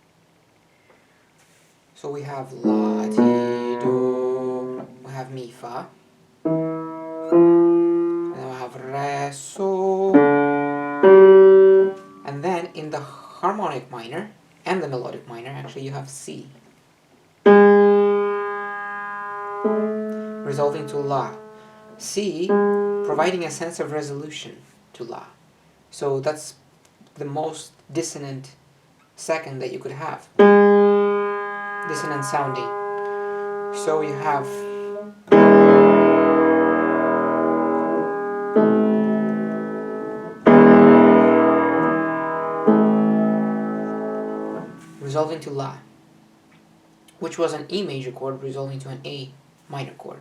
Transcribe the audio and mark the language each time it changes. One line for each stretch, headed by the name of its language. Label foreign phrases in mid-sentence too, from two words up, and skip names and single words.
English: So we have La, Ti, Do, we have Mi, Fa, and then we have Re, Sol, and then in the harmonic minor and the melodic minor, actually, you have Si, resolving to La. Si providing a sense of resolution to La. So that's the most dissonant second that you could have. Dissonant sounding. So you have resolving to La, which was an E major chord resolving to an A minor chord.